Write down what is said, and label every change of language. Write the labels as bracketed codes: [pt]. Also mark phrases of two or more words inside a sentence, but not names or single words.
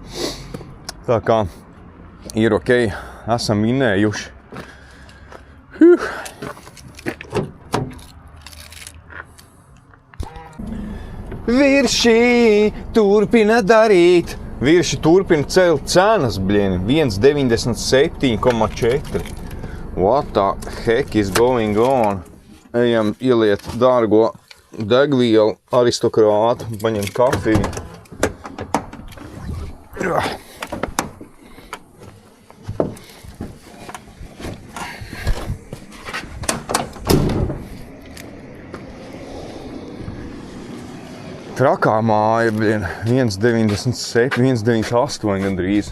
[lv] Tā kā ir ok, esam vinnējuši. Virši turpina darīt. Virši turpina celt cenas, bļieni, 1,97,4. [en] What the heck is going on? [lv] Ejam ieliet dārgo degvielu, aristokrātu, paņemt kafiju. Trakā māja, 1,97, 1,98 gandrīz.